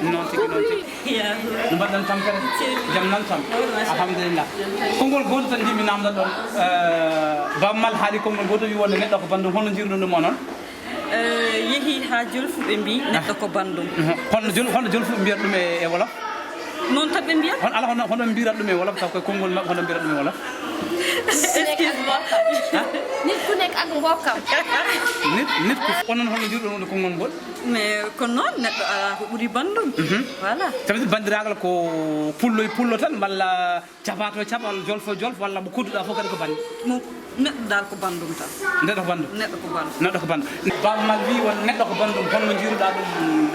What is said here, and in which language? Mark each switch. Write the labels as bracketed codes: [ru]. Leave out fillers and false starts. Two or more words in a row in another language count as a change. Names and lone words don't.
[ff] noon tigui no mbaɗɗon tampere jaam nan tan alhamdulillah konngol goto tan jimmi namdal ɗon baba mal haali konngol goto wi wonde neɗɗo ko bandum holno jiruɗon ɗum onon yeehi ha jolfuɓe mbi neɗɗo ko bandum holno jolfuɓe mbiyata ɗum e wolof noon tan ɓe mbiyat ala hono mbirat ɗum e wolof taw koye konngol mabɓe hono mbirat ɗum e wolof [wo] nit ku nekk ak mbokkam [ff] nit ko onon holno jiruɗon wonde konngol ngol mais ko noon neɗɗo ala ko ɓuuri bandum voilà tawi bandiragal ko pullo e pullo tan walla capato e caɓa walla jolfo e jolfo walla mo kodduɗa fof kadi ko bande neɗɗo dal ko bandum tan neɗɗo ko bandum neɗɗo ko bandum neɗɗo ko bandum baba mal wi won neɗɗo ko bandum holno jiruɗa ɗum e